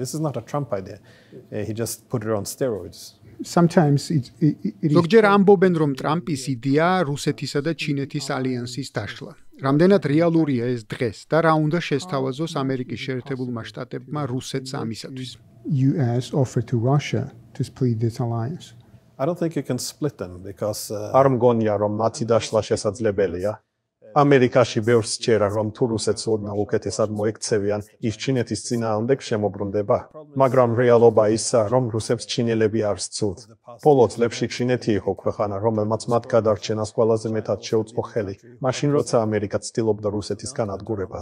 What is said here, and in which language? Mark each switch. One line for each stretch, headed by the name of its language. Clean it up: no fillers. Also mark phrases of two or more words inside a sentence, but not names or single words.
Georgian: ზოგჯერ ამბობენ, რომ ტრამპის იდეა რუსეთისა და ჩინეთის ალიანსის დაშლა. რამდენად რეალურია ეს დღეს და რა უნდა შესთავაზოს ამერიკის შეერთებულმა შტატებმა რუსეთს ამისათვის?
English: US offered to Russia to split this alliance. I don't think you can split them because
Georgian: არ მგონია რომ მათი დაშლა შესაძლებელია. ამერიკაში ბევრს სჯერა, რომ თუ რუსეთს ოდნავ უკეთესად მოექცევიან, ის ჩინეთის წინააღმდეგ შემოbrunდება. მაგრამ რეალობა ისაა, რომ რუსებს ჩინელები არ სცილთ. ბოლო წლებში ჩინეთი იყო ქვეყანა, რომელმაც მათ გადარჩენას ყველაზე მეტად შეუწყო ხელი, მაშინ როცა ამერიკა ცდილობდა რუსეთის განადგურებას.